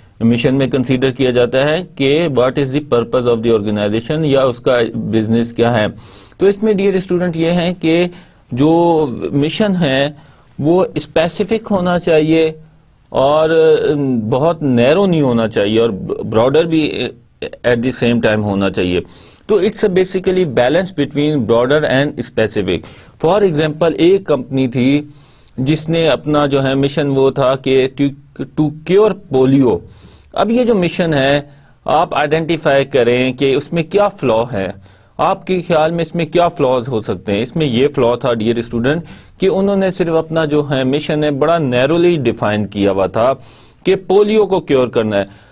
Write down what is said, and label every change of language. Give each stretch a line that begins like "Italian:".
Urdu: Mission میں consider کیا جاتا ہے کہ
English: what is the purpose of the organization,
Urdu: یا اس کا بزنس کیا ہے. تو اس میں ڈیئر اسٹوڈنٹ یہ ہے کہ جو مشن ہے وہ اسپیسیفک ہونا چاہیے اور بہت نیرو نہیں ہونا چاہیے اور براڈر بھی
English: at the same time
Urdu: ہونا چاہیے.
English: تو it's a basically balance between broader and specific.
Urdu: For example ایک کمپنی تھی جس نے اپنا جو ہے مشن وہ تھا کہ
English: To cure polio.
Urdu: اب یہ جو مشن ہے آپ آئیڈینٹیفائی کریں کہ اس میں کیا فلا ہے. آپ کے خیال میں اس میں کیا فلاز ہو سکتے ہیں؟ اس میں یہ فلا تھا ڈیئر اسٹوڈنٹ کہ انہوں نے صرف اپنا جو ہے مشن ہے بڑا نیرولی ڈیفائن کیا ہوا تھا کہ پولیو کو کیور کرنا ہے.